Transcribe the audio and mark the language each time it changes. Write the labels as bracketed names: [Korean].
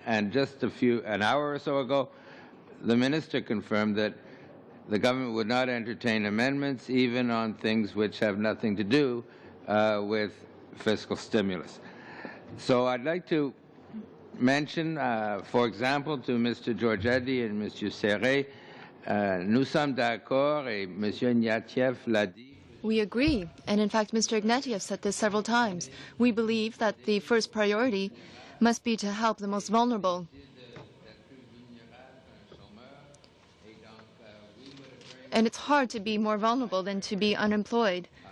[English] And just an hour or so ago, the minister confirmed that the government would not entertain amendments even on things which have nothing to do with fiscal stimulus. So I'd like to mention, for example, to Mr. Georgetti and Mr. [French] Serret, nous sommes d'accord, et M. Ignatieff l'a dit. [English] We agree, and in fact, Mr. Ignatieff said this several times. We believe that the first priority must be to help the most vulnerable. And it's hard to be more vulnerable than to be unemployed.